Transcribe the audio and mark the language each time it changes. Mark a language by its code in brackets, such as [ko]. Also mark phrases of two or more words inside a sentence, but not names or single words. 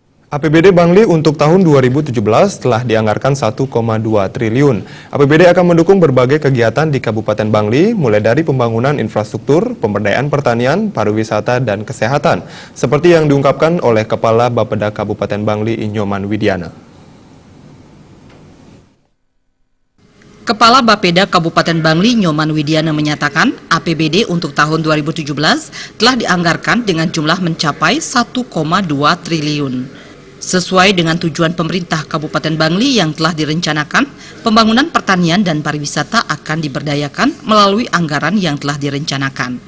[id] APBD Bangli untuk tahun 2017 telah dianggarkan 1,2 triliun. APBD akan mendukung berbagai kegiatan di Kabupaten Bangli, mulai dari pembangunan infrastruktur, pemberdayaan pertanian, pariwisata, dan kesehatan, seperti yang diungkapkan oleh Kepala Bapeda Kabupaten Bangli Inyoman Widiana. Kepala Bapeda Kabupaten Bangli Nyoman Widiana menyatakan APBD untuk tahun 2017 telah dianggarkan dengan jumlah mencapai 1,2 triliun. Sesuai dengan tujuan pemerintah Kabupaten Bangli yang telah direncanakan, pembangunan pertanian dan pariwisata akan diberdayakan melalui anggaran yang telah direncanakan.